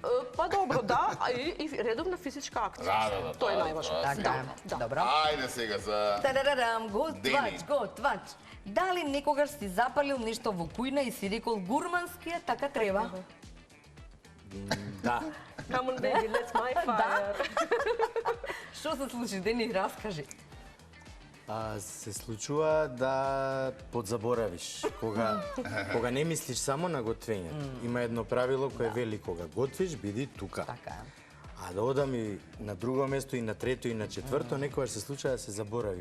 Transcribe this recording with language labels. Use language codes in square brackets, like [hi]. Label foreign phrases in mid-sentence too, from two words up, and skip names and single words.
[mk] Па добро, да, и редовна физичка акција. Тоа е најважно. Така, добро. Ајде сега за Тарарадам, готвач. Дали некогаш си запалил нешто во кујна и си рекол гурмански е, така треба? Да. [en] Come on baby, let's my fire. [mk] Што се случи, Дени, раскажи. Се случува да подзаборавиш. Кога не мислиш само на готвењето. Има едно правило кое вели кога готвиш, биди тука. Така е. А да одам и на друго место, и на трето, и на четврто, некогаш се случува да се заборави.